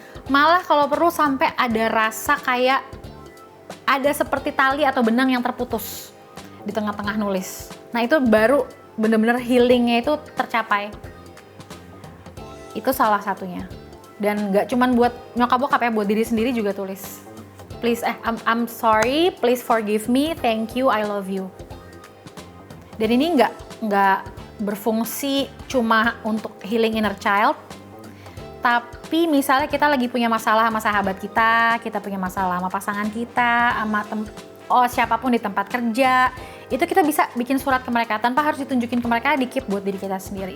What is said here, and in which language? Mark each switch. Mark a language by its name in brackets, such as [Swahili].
[Indonesian] Malah kalau perlu sampai ada rasa kayak ada seperti tali atau benang yang terputus di tengah-tengah nulis. Nah itu baru bener-bener healingnya itu tercapai. Itu salah satunya. Dan nggak cuman buat nyokap bokap ya, buat diri sendiri juga tulis. [English] Please, I'm sorry, please forgive me, thank you, I love you. [Indonesian] Dan ini nggak berfungsi cuma untuk healing inner child, tapi misalnya kita lagi punya masalah sama sahabat kita punya masalah sama pasangan kita, sama siapapun di tempat kerja, itu kita bisa bikin surat ke mereka tanpa harus ditunjukin ke mereka, di keep buat diri kita sendiri.